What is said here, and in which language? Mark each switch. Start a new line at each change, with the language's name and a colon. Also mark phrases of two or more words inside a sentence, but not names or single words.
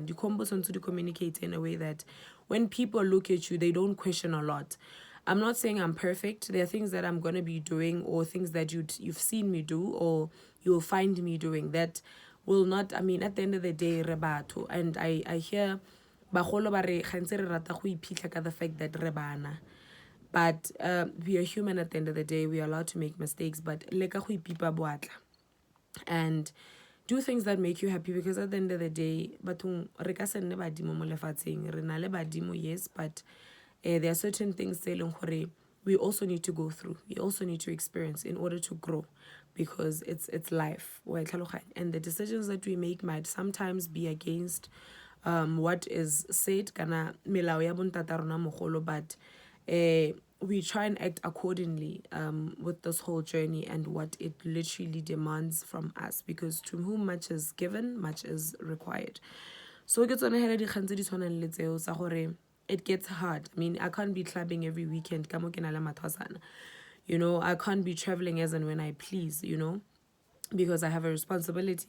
English: The combos on to communicate in a way that when people look at you, they don't question a lot. I'm not saying I'm perfect. There are things that I'm gonna be doing, or things that you've seen me do, or you'll find me doing that will not. I mean, at the end of the day, rebato, and I hear
Tswana: bagolo ba re gantse re rata go iphitlha ka
English: the fact that
Tswana: re bana.
English: But we are human at the end of the day. We are allowed to make mistakes, but
Tswana: leka go ipipa boatla
English: and do things that make you happy. Because at the end of the day,
Tswana: bathong re ka se nne badimo mo lefatsheng, re na le badimo,
English: yes, but there are certain things we also need to go through, we also need to experience in order to grow, because it's life. And the decisions that we make might sometimes be against what is said
Tswana: kana melao ya bontata rona mogolo,
English: but we try and act accordingly with this whole journey and what it literally demands from us, because to whom much is given, much is required. So it gets hard. I mean, I can't be clubbing every weekend. You know, I can't be traveling as and when I please, you know, because I have a responsibility.